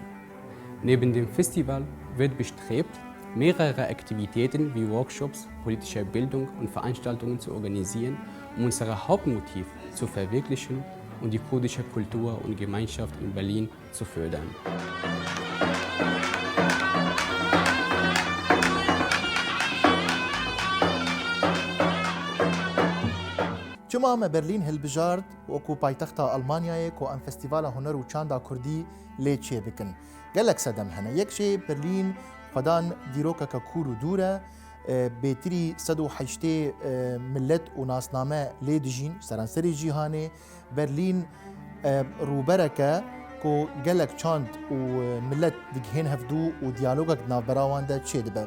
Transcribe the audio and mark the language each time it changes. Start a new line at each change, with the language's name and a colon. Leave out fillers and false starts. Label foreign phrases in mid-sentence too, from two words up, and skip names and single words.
German: Neben dem Festival wird bestrebt, mehrere Aktivitäten wie Workshops, politische Bildung und Veranstaltungen zu organisieren, um unser Hauptmotiv zu verwirklichen und die kurdische Kultur und Gemeinschaft in Berlin zu fördern.
Kurdish: چما me Berlin hilbijart وەکو پایتەختا ئەڵمانیایە کۆ ئەم فستیڤالە هونەر و چاندا کوردی لێ چێ بکن. gelek sedem hene. Yek jê Berlin xwedan dîrokeka kûr û dûr e, bêtirî 180 millet û nasname lê dijîn seranserê cîhanê. Berlin rûbereke ku gelek çand û millet digihên hevdû û diyalogek navbera de çê dibe.